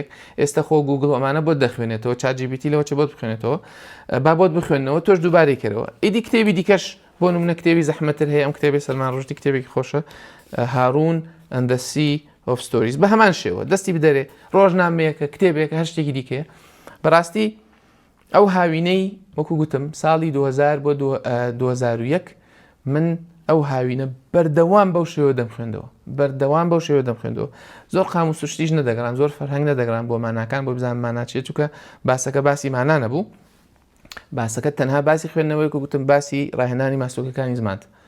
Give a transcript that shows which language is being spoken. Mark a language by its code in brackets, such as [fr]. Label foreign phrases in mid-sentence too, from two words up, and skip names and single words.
[ckb] ئێستا خۆ گوگڵ ئەمانە بۆت دەخوێنێتەوە، ChatGPT لەوە چ بۆت بخوێنێتەوە، با بۆت بخوێنەوە تۆش دووبارەی کەرەوە. ئیدی کتێبی دیکەش بۆ نمونە کتێبی زەحمەتر هەیە، ئەم کتێبی سەلمان ڕۆژدی کتێبێکی خۆشە، هارون and the Sea of Stories. بە هەمان شێوە دەستی بدەرێ ڕۆژنامەیەکە کتێبێکە هەر شتێکی دیکەیە. بەڕاستی ئەو هاوینەی وەکو گوتم ساڵی 2000 بۆ 2001 من ئەو هاوینە بەردەوام بەو شێوە دەمخوێندەوە، بەردەوام بەو شێوە دەمخوێندەوە. زۆر قاموس و شتیش نەدەگەڕان، زۆر فەرهەنگ نەدەگەڕان بۆ ماناکان بۆ بزانم ماناچێت، چونکە باسەکە باسی مانا نەبوو، باسەکە تەنها باسی خوێندنەوەی کە گوتم باسی ڕاهێنانی ماسۆکەکانی زمانت.